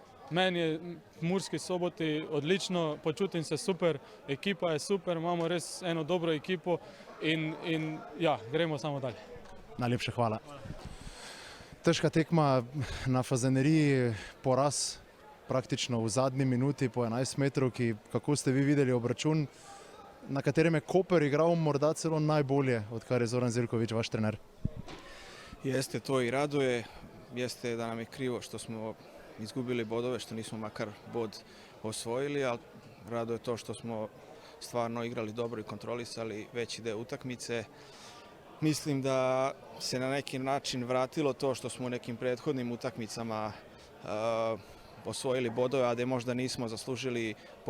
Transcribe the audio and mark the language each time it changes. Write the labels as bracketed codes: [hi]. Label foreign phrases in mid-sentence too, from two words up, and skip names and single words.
[sl] Meni je v Murski Soboti odlično, počutim se super, ekipa je super, imamo res eno dobro ekipo in ja, gremo samo dalje. Najlepša hvala. Težka tekma na Fazaneriji, poraz praktično v zadnji minuti po 11 metrovki. Kako ste vi videli obračun, na katerem je Koper igral morda celo najbolje, odkar je Zoran Zeljković vaš trener? [sr] Jeste, to i raduje. Jeste da nam je krivo što smo izgubili bodove, što nismo makar bod osvojili, ali raduje to što smo stvarno igrali dobro i kontrolisali veći deo utakmice. Mislim da se na neki način vratilo to što smo u nekim prethodnim utakmicama osvojili bodove, a da možda nismo zaslužili po